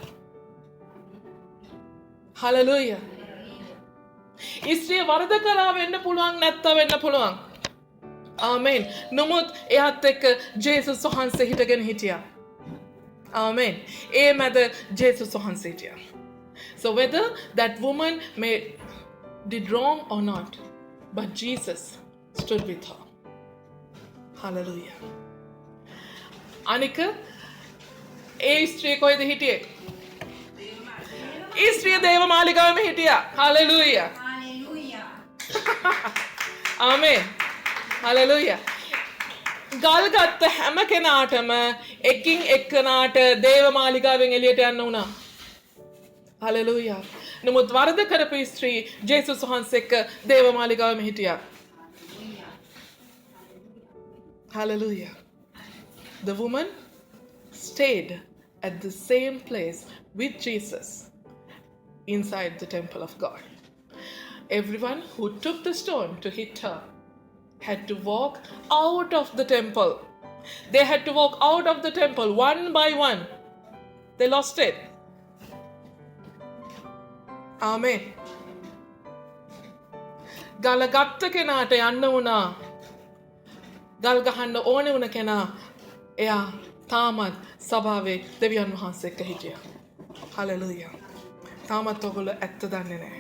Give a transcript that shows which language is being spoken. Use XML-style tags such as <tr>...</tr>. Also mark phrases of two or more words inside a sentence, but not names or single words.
<si>හලෙලූයා. ස්ත්‍රිය වරද කරා වෙන්න පුළුවන් නැත්නම් වෙන්න පුළුවන්. ආමෙන්. නමුත් එයාත් එක්ක ජේසුස් වහන්සේ හිටගෙන හිටියා. Amen. ඒ මැද ජේසුස් වහන්සේ හිටියා.</si> <en>So whether that woman did wrong or not, but Jesus stood with her.</en> <si>Hallelujah. අනික ඒ ස්ත්‍රිය කොහෙද හිටියේ? ඒ ස්ත්‍රිය දේව මාලිගාවෙම හිටියා. Hallelujah. Hallelujah. Amen. Hallelujah. ගල් ගත්ත හැම කෙනාටම එකින් එක්කනාට දේව මාලිගාවෙන් එළියට යන්න වුණා. හලෙලූයා. නමුත් වරද කරපු ස්ත්‍රී ජේසුස් වහන්සේ එක්ක දේව මාලිගාවෙම හිටියා. Hallelujah.</si> <en>The woman stayed at the same place with Jesus inside the temple of God. Everyone who took the stone to hit her had to walk out of the temple. They had to walk out of the temple one by one. They lost it. Amen.</en> <si>ගල ගත්ත කෙනාට යන්න වුණා. ගල් ගහන්න ඕනේ වුණ කෙනා එයා තාමත් සභාවේ දෙවියන් වහන්සේ එක්ක හිටියා. හලෙලූයා. තාමත් ඔයගොල්ලෝ ඇත්ත දන්නේ නැහැ.</si>